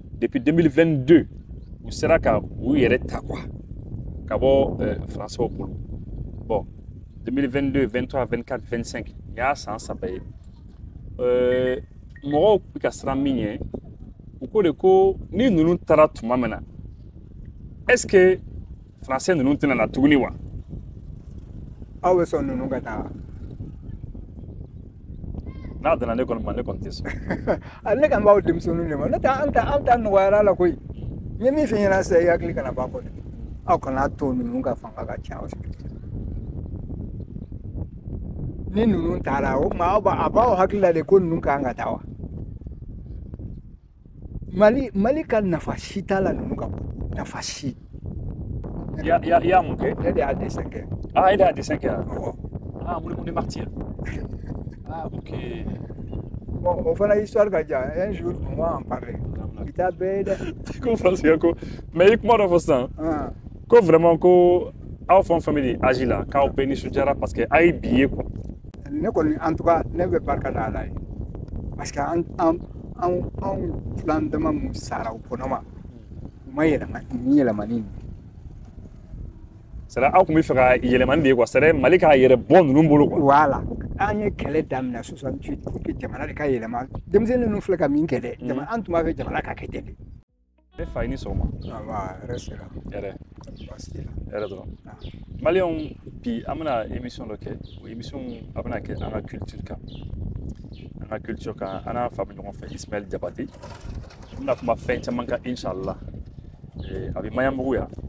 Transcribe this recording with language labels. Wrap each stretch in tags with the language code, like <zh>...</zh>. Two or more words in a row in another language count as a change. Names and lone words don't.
<bm>depuis 2022 u sera ka u yɛrɛ ta quoi ka bɔ français bolo bon 2022 23 24 25 y'a san saba ye mɔgɔw bɛ ka siran min ɲɛ u ko de ko ni ninnu taara tuma min na</bm> <fr>est ce que français</fr> <bm>ninnu tɛna na tuguni wa aw bɛ sɔn ninnu ka taa n'a dana ne kɔni ma ne kɔni tɛ sɔn ne kan b'aw denmisɛnninw de ma n'o tɛ an ta nɔgɔyara la koyi n ye min f'i ɲɛna sisan i hakili kana b'a kɔ dɛ aw kana to ninnu ka fanga ka ca aw sigi ni ninnu taara o tuma a b'aw hakili la de ko ninnu kan ka taa wa Mali ka nafa si t'a la ninnu ka bɔ nafa si y'a mun kɛ ne de y'a dessin kɛ ah e de y'a dessin kɛ ah mun de martyr ah ok bon o fana histoire ka jan</bm> <fr>un jour on va en parler</fr> <bm>i t'a bɛɛ ye dɛ ko français ko mais i kuma dɔ fɔ sisan ko vraiment ko aw fɛn o fɛn bɛ nin âge la k'aw bɛɛ nisɔndiyara</bm> <fr>parce que</fr> <bm>a ye bi ye quoi ne kɔni</bm> <fr>en tout cas</fr> <bm>ne bɛ barika da Ala ye</bm> <fr>parce que</fr> <bm>anw filan dama mun sara o kɔnɔma u ma yɛlɛma ni yɛlɛmani</bm> <fr>c'est à dire</fr> <bm>aw tun bɛ fɛ ka yɛlɛmani de ye quoi</bm> <fr>c'est à dire</fr> <bm>Mali k'a yɛrɛ bɔ ninnu bolo quoi voilà an ye kɛlɛ daminɛ 68</bm> <fr>pour que</fr> <bm>jamana de ka yɛlɛma denmisɛnnin ninnu filɛ ka min kɛ dɛ jamana an tun b'a fɛ jamana ka kɛ ten de ne fa i ni sɔgɔma hɛrɛ sera hɛrɛ baasi t'i la hɛrɛ dɔrɔn maliyɛnw bi an bɛna émission dɔ kɛ o émission a bɛna kɛ an ka culture kan an ka culture kan an n'a fa bɛ ɲɔgɔn fɛ Ismaël Diabaté an bɛna kuma fɛn caman kan inshallah a bɛ Maɲanbugu yan</bm>